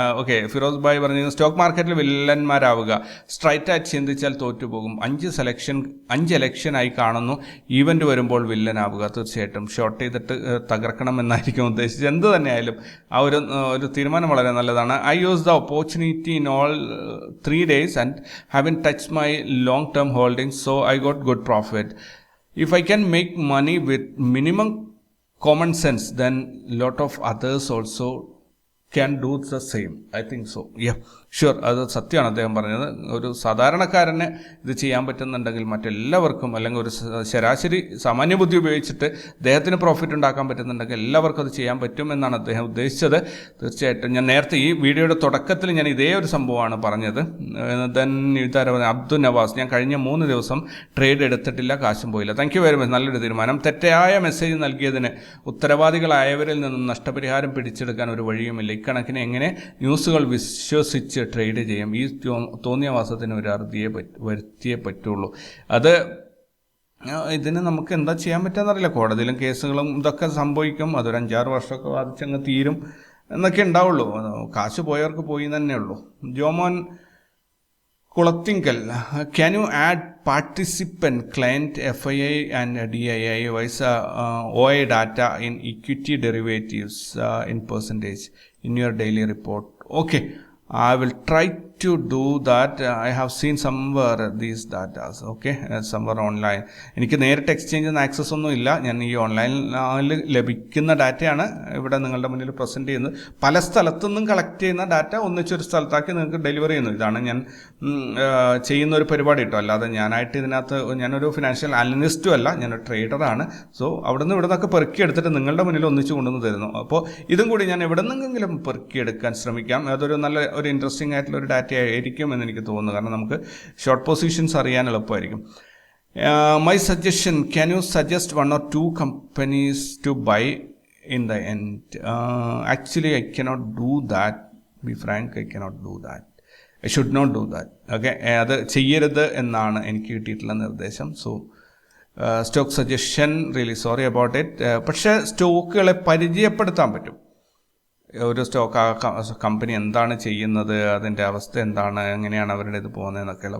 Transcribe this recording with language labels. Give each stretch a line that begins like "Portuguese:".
Malayalam: Okay, Firoz bhai പറഞ്ഞു, stock മാർക്കറ്റിൽ വില്ലന്മാരാവുക, straight ആയിട്ട് ചിന്തിച്ചാൽ തോറ്റുപോകും. 5 ഇലക്ഷനായി കാണുന്നു, ഈവൻ്റ് വരുമ്പോൾ വില്ലനാവുക. തീർച്ചയായിട്ടും ഷോർട്ട് ചെയ്തിട്ട് തകർക്കണം എന്നായിരിക്കും ഉദ്ദേശിച്ചത്. എന്ത് തന്നെയായാലും ആ ഒരു തീരുമാനം വളരെ നല്ലതാണ്.
English: I use the opportunity in all 3 days and haven't touched my long term holdings, so I got good profit. If I can make money with minimum common sense, then lot of others also can do the same. I think so. Yeah, sure.
Malayalam: അത് സത്യമാണ് അദ്ദേഹം പറഞ്ഞത്. ഒരു സാധാരണക്കാരന് ഇത് ചെയ്യാൻ പറ്റുന്നുണ്ടെങ്കിൽ മറ്റെല്ലാവർക്കും, അല്ലെങ്കിൽ ഒരു ശരാശരി സാമാന്യ ബുദ്ധി ഉപയോഗിച്ചിട്ട് അദ്ദേഹത്തിന് പ്രോഫിറ്റ് ഉണ്ടാക്കാൻ പറ്റുന്നുണ്ടെങ്കിൽ എല്ലാവർക്കും അത് ചെയ്യാൻ പറ്റും എന്നാണ് അദ്ദേഹം ഉദ്ദേശിച്ചത്. തീർച്ചയായിട്ടും ഞാൻ നേരത്തെ ഈ വീഡിയോയുടെ തുടക്കത്തിൽ ഞാൻ ഇതേ ഒരു സംഭവമാണ് പറഞ്ഞത്. ദെൻ അബ്ദുൽ നവാസ്, ഞാൻ കഴിഞ്ഞ 3 ദിവസം ട്രേഡ് എടുത്തിട്ടില്ല, കാശും പോയില്ല.
English: thank you very much,
Malayalam: നല്ലൊരു തീരുമാനം. തെറ്റായ മെസ്സേജ് നൽകിയതിന് ഉത്തരവാദികളായവരിൽ നിന്നും നഷ്ടപരിഹാരം പിടിച്ചെടുക്കാൻ ഒരു വഴിയുമില്ല. ഇക്കണക്കിന് എങ്ങനെ ന്യൂസുകൾ വിശ്വസിച്ച് ട്രേഡ് ചെയ്യും? ഈ തോന്നിയ വാസത്തിന് ഒരു അറുതിയെ വരുത്തിയേ പറ്റുള്ളൂ. അത് ഇതിന് നമുക്ക് എന്താ ചെയ്യാൻ പറ്റുമെന്നറിയില്ല. കോടതിയിലും കേസുകളും ഇതൊക്കെ സംഭവിക്കും. അതൊരു 5-6 വർഷമൊക്കെ വാദിച്ചങ്ങ് തീരും എന്നൊക്കെ ഉണ്ടാവുള്ളൂ. കാശ് പോയവർക്ക് പോയി തന്നെ ഉള്ളൂ.
English: Jomon Kulathinkal, can you add participant client FII and DII wise OI data in equity derivatives in percentage in your daily report? Okay, I will try to do that. I have seen somewhere these data, okay, somewhere online.
Malayalam: എനിക്ക് നേരിട്ട് എക്സ്ചേഞ്ചിന് access ഒന്നും ഇല്ല. ഞാൻ ഈ ഓൺലൈനിൽ ലഭിക്കുന്ന ഡാറ്റയാണ് ഇവിടെ നിങ്ങളുടെ മുന്നിൽ പ്രസൻറ്റ് ചെയ്യുന്നത്. പല സ്ഥലത്തുനിന്നും കളക്ട് ചെയ്യുന്ന ഡാറ്റ ഒന്നിച്ചൊരു സ്ഥലത്താക്കി നിങ്ങൾക്ക് ഡെലിവറി ചെയ്യുന്നു. ഇതാണ് ഞാൻ ചെയ്യുന്ന ഒരു പരിപാടി കേട്ടോ. അല്ലാതെ ഞാനായിട്ട് ഇതിനകത്ത് ഞാനൊരു ഫിനാൻഷ്യൽ അനലിസ്റ്റും അല്ല, ഞാനൊരു ട്രേഡറാണ്. സോ അവിടെ നിന്ന് ഇവിടെ നിന്നൊക്കെ പെറുക്കിയെടുത്തിട്ട് നിങ്ങളുടെ മുന്നിൽ ഒന്നിച്ച് കൊണ്ടുവന്ന് തരുന്നു. അപ്പോൾ ഇതും കൂടി ഞാൻ എവിടെ നിന്നെങ്കിലും പെറുക്കിയെടുക്കാൻ ശ്രമിക്കാം. അതൊരു നല്ല ഒരു ഇൻട്രസ്റ്റിംഗ് ആയിട്ടുള്ള ഒരു ഡാറ്റ ആയിരിക്കും എന്ന് എനിക്ക് തോന്നുന്നു. കാരണം നമുക്ക് ഷോർട്ട് പൊസിഷൻസ് അറിയാൻ എളുപ്പമായിരിക്കും.
English: My suggestion, can you suggest 1 or 2 companies to buy in the end? Actually I cannot do that. Be frank, I cannot do that. I should not do that.
Malayalam: Okay, അത് ചെയ്യരുത് എന്നാണ് എനിക്ക് കിട്ടിയിട്ടുള്ള നിർദ്ദേശം.
English: So stock suggestion, really sorry about it.
Malayalam: പക്ഷേ സ്റ്റോക്കുകളെ പരിചയപ്പെടുത്താൻ പറ്റും. ഒരു സ്റ്റോക്ക് കമ്പനി എന്താണ് ചെയ്യുന്നത്, അതിൻ്റെ അവസ്ഥ എന്താണ്, എങ്ങനെയാണ് അവരുടെ ഇത് പോകുന്നതെന്നൊക്കെയുള്ള.